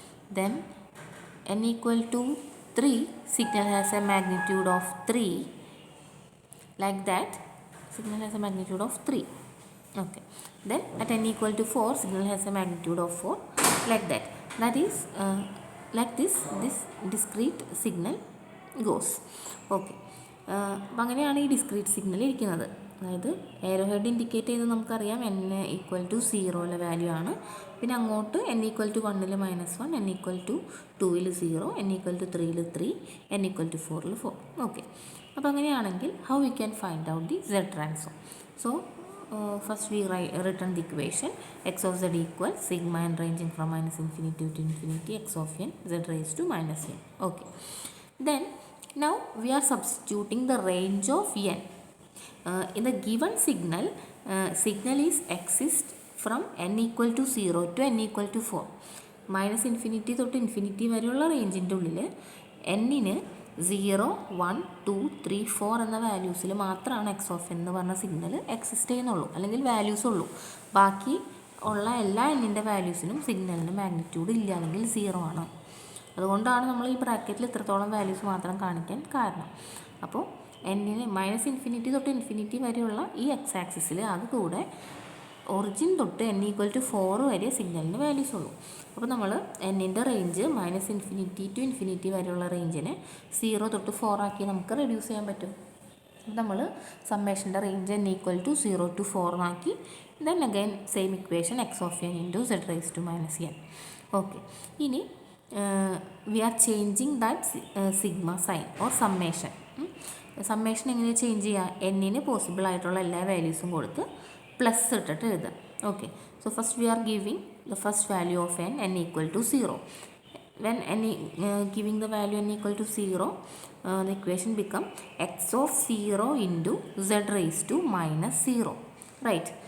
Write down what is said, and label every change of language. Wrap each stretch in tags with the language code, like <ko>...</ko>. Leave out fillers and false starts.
<en>Then n equal to 3 signal has a magnitude of 3. Like that, signal has a magnitude of 3. Okay. Then at n equal to 4 signal has a magnitude of 4. Like that. That is like this discrete signal goes. Okay.</en> <ml>അപ്പോൾ അങ്ങനെയാണ് ഈ discrete signal ഇരിക്കുന്നത്. അതായത് aero head indicate ചെയ്ത് നമുക്കറിയാം n equal to 0 value ആണ്. പിന്നെ അങ്ങോട്ട് n equal to 1 -1, n equal to 2 0, n equal to 3 3, n equal to 4 4. Okay. അപ്പോൾ അങ്ങനെയാണെങ്കിൽ</ml> <en>How we can find out the z transform? So first we written the equation x of z equals sigma n ranging from -infinity to infinity x of n z raised to -n. Okay. Then now we are substituting the range of n. In the given signal, signal is exist from n equal to 0 to n equal to 4.</en> <ml>-infinity തൊട്ട് infinity വരെയുള്ള റേഞ്ചിൻ്റെ ഉള്ളിൽ എന്നിന് 0 1 2 3 4 എന്ന വാല്യൂസിൽ മാത്രമാണ് X of N എന്ന് പറഞ്ഞ signal exist ചെയ്യുന്നുള്ളൂ, അല്ലെങ്കിൽ വാല്യൂസ് ഉള്ളൂ. ബാക്കി ഉള്ള എല്ലാ എന്നിൻ്റെ വാല്യൂസിനും സിഗ്നലിന് മാഗ്നിറ്റ്യൂഡ് ഇല്ല, അല്ലെങ്കിൽ 0 ആണ്. അതുകൊണ്ടാണ് നമ്മൾ ഈ ബ്രാക്കറ്റിൽ ഇത്രത്തോളം വാല്യൂസ് മാത്രം കാണിക്കാൻ കാരണം. അപ്പോൾ എന്നിന് -infinity തൊട്ട് ഇൻഫിനിറ്റി വരെയുള്ള ഈ എക്സ് ആക്സിസിൽ അതുകൂടെ ഒറിജിൻ തൊട്ട് n ഈക്വൽ ടു 4 വരെ സിഗ്നലിന് വാല്യൂസ് ഉള്ളൂ. അപ്പോൾ നമ്മൾ എന്നിൻ്റെ റേഞ്ച് -infinity to infinity വരെയുള്ള റേഞ്ചിനെ 0 തൊട്ട് 4 ആക്കി നമുക്ക് റെഡ്യൂസ് ചെയ്യാൻ പറ്റും. നമ്മൾ സമ്മേഷൻ്റെ range n equal to 0 to 4 ആക്കി.</ml> <en>Then again same equation x of n into z raise to -n. Okay. ഇനി we are changing that sigma sign or summation.</en> <ml>Summation എങ്ങനെ ചേഞ്ച് ചെയ്യുക? എന്നിന് പോസിബിൾ ആയിട്ടുള്ള എല്ലാ വാല്യൂസും കൊടുത്ത് പ്ലസ് ഇട്ടിട്ട് എഴുതാം. Okay.</ml> <en>So first we are giving the first value of n equal to 0. When giving the value n equal to 0, the equation become x of 0 into z raised to -0. Right.</en>